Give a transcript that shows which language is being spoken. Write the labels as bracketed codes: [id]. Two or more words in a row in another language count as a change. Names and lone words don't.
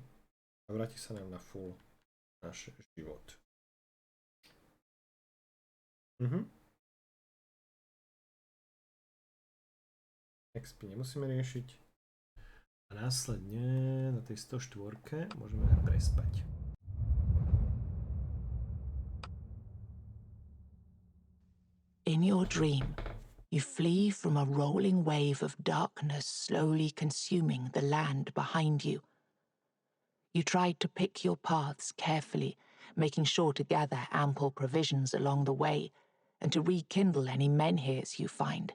[sk] A vráti sa nám na full náš život. XP nemusíme riešiť. A následne na tej 104 môžeme prespať. [en] In your dream, you flee from a rolling wave of darkness slowly consuming the land behind you. You tried to pick your paths carefully, making sure to gather ample provisions along the way and to rekindle any menhirs you find.